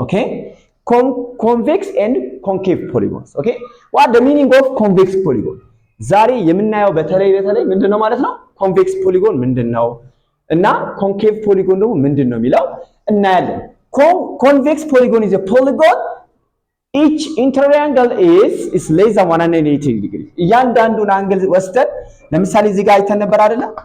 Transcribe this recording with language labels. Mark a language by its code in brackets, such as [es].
[en] Okay, convex and concave polygons. Okay, what the meaning of convex polygon? [am] ዛሬ የምናየው በተለይ ምንድነው ማለት ነው? ኮንቬክስ ፖሊጎን ምንድነው እና ኮንኬቭ ፖሊጎን ደግሞ ምንድነው የሚለው እናያለን። [en] Convex polygon is a polygon each interior angle is less than 180 degree. [am] እያንዳንዱን አንግል ወስደን ለምሳሌ እዚህ ጋር አይተን ነበር አይደለ?